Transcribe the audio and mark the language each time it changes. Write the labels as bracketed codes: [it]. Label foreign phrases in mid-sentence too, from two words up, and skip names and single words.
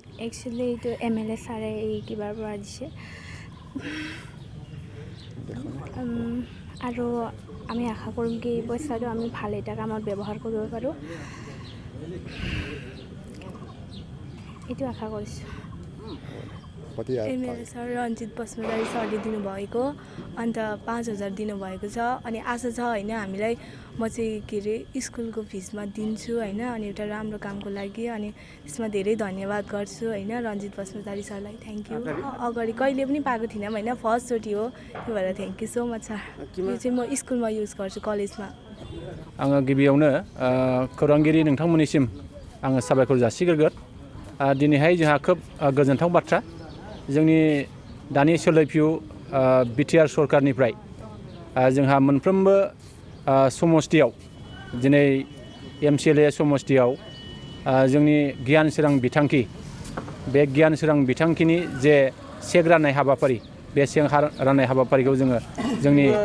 [as] এক্চুৱেলি তো এমএলএ ছাৰে কিবা পৰা দিছে আৰু আমি আশা কৰিম কি এই পইচাটো আমি ভাল এটা কামত ব্যৱহাৰ কৰিব পাৰোঁ এইটো আশা কৰিছোঁ [ne] एमएलए सर रञ्जित बस्मतारी सरले दिनुभएको अन्त 5000 दिनुभएको छ अनि आशा छ हैन हामीलाई म चाहिँ के रे स्कुलको फिसमा दिन्छु हैन अनि एउटा राम्रो कामको लागि अनि त्यसमा धेरै धन्यवाद गर्छु हैन रञ्जित बस्मतारी सरलाई [en] thank you [ne] अगाडि कहिले पनि पाएको थिएन हैन फर्स्ट चोटी हो त्यो भएर [en] thank you so much sir [ne] यो चाहिँ म स्कुलमा युज गर्छु कलेजमा [brx] आङो गिबियावनो खौरांगिरि नोंथांमोननिसिम आङो साबायखर जासिग्रोगोन दिनैहाय जोंहा खोब गोजोनथाव बाथ्रा जोंनि दानि सोलिफु बिटिआर सरकारनिफ्राय जोंहा मोनफ्रोमबो समष्टियाव दिनै एमसिएलए समष्टियाव जोंनि गियान सोरां बिथांखि बे गियान सोरां बिथांखिनि जे सेक राननाय हाबाफारि बे सेक राननाय हाबाफारिखौ जोङो जोंनि